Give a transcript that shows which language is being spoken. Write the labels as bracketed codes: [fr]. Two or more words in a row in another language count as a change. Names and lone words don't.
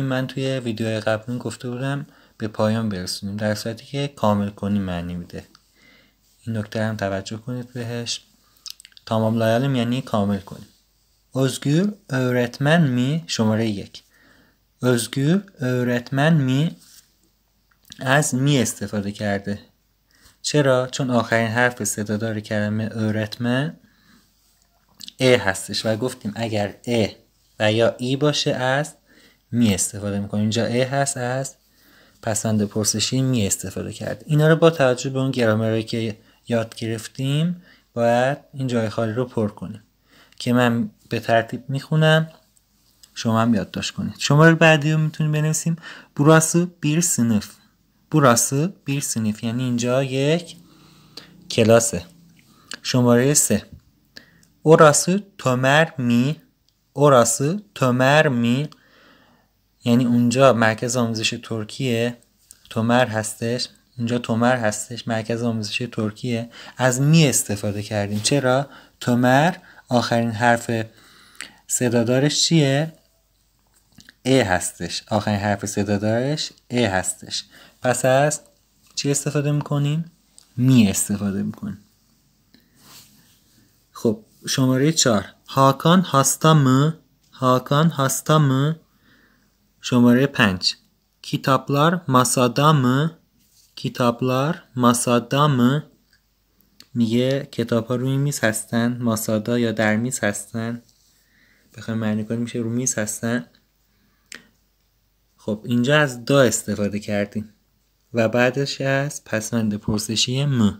[fa] من توی ویدیوهای قبلی گفته بودم به پایان برسونیم، در صورتی که کامل کنیم معنی میده. این نکته هم توجه کنید بهش. tamamlayalım یعنی کامل کنیم. [tr] Özgür öğretmen mi؟ شماره 1. Özgür öğretmen mi؟ [fa] از می استفاده کرده. چرا؟ چون آخرین حرف صدادار کلمه öğretmen ا هستش و گفتیم اگر ا و یا ای باشه از می استفاده میکنیم. اینجا ا هست، از پسوند پرسشی می استفاده کرده. اینا رو با توجه به اون گرامری که یاد گرفتیم باید این جای خالی رو پر کنیم که من به ترتیب میخونم، شما هم یادداشت کنید. شماره بعدی رو میتونیم بنویسیم. [tr] burası bir sınıf. burası bir sınıf [fa] یعنی اینجا یک کلاسه. شماره 3. [tr] orası Tömer mi؟ orası Tömer mi؟ [fa] یعنی اونجا مرکز آموزش ترکیه. تومر هستش. اونجا تومر هستش، مرکز آموزش ترکیه. از می استفاده کردیم. چرا؟ تومر آخرین حرف صدادارش چیه؟ ا هستش. آخرین حرف صدادارش ا هستش. پس از چی استفاده میکنیم؟ می استفاده میکنیم. خب شماره 4 [tr] Hakan hasta mı? Hakan hasta mı? شماره 5 kitaplar masada mı؟ kitaplar masada mı؟ [fa] میگه کتاب ها روی میز هستن. ماسادا یا در میز هستن. بخوایم معنی کنیم میشه روی میز هستن. خب اینجا از دا استفاده کردیم و بعدش از پسوند پرسشی م.